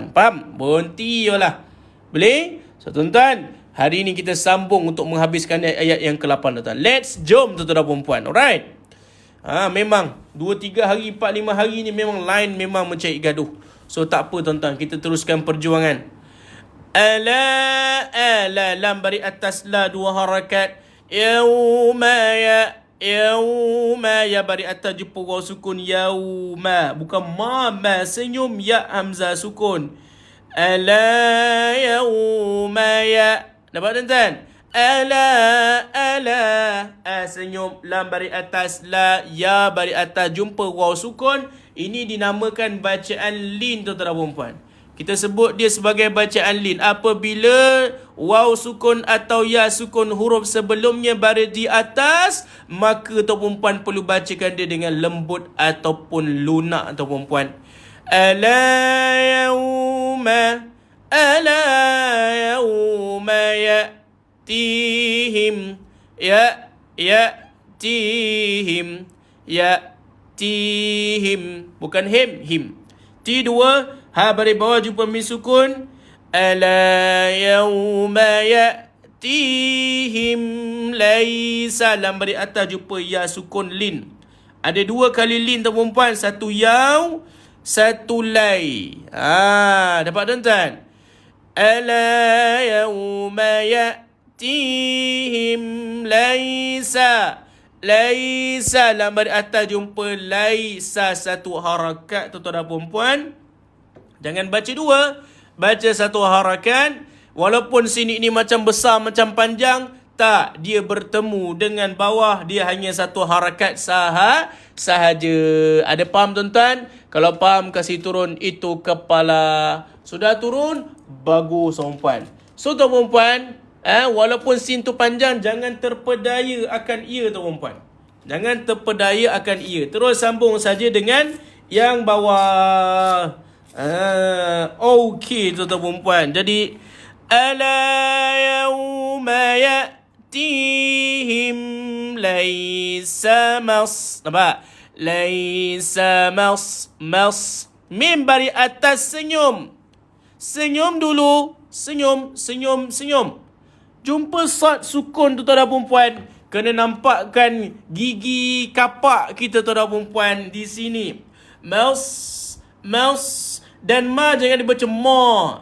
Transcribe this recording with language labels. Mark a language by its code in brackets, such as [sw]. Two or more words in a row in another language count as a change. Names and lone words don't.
[ms] Faham? Berhenti je lah. Boleh? So tuan-tuan, hari ni kita sambung untuk menghabiskan ayat yang ke-8 tuan-tuan. Let's jom tuan-tuan puan. Alright. Memang 2-3 hari, 4-5 hari ni memang line memang mencari gaduh. So tak apa tuan-tuan, kita teruskan perjuangan. Ala lam bari atas la 2 harakat. Yauma ya bari atas jumpa waw sukun yauma, bukan ma senyum ya hamzah sukun. [ar] ألا يوم ي. [ms] Nampak tuan-tuan? Ala senyum, lam bari atas la, ya bari atas jumpa waw sukun. Ini dinamakan bacaan lin tuan-tuan dan puan. Kita sebut dia sebagai bacaan lin apabila waw sukun atau ya sukun huruf sebelumnya berada di atas, maka tuan puan perlu bacakan dia dengan lembut ataupun lunak tuan puan. [ar] ألا يوم يأتيهم يأتيهم يأتيهم, [ms] bukan him. Ti 2, ha bari bawah jumpa mim sukun. [ar] ألا يوم يأتيهم ليس, [ms] lam bari atas jumpa ya sukun lin. Ada 2 kali lin tuan puan, satu yaw, satu lai. Dapat tuan-tuan? [ar] ألا يوم يأتيهم ليس, [ms] lam bari atas jumpa laisa, satu harakat tuan-tuan dan puan. Jangan baca 2, baca satu harakat. Walaupun sini ni macam besar, macam panjang, tak, dia bertemu dengan bawah, dia hanya satu harakat sahaja. Ada faham tuan-tuan? Kalau faham, kasih turun itu kepala. Sudah turun? Bagus tuan-puan. So tuan-puan, walaupun sin tu panjang, jangan terpedaya akan ia tuan-puan. Jangan terpedaya akan ia. Terus sambung saja dengan yang bawah. Okey tuan-tuan puan. Jadi [ar] ألا يوم يأتيهم ليس مص. [ms] Nampak? [ar] ليس مص. [ms] Mim bari atas senyum. Senyum dulu. Senyum. Jumpa sad sukun tuan-tuan dan puan. Kena nampakkan gigi kapak kita tuan-tuan dan puan di sini. Mouse. Dan ma jangan dibaca ma.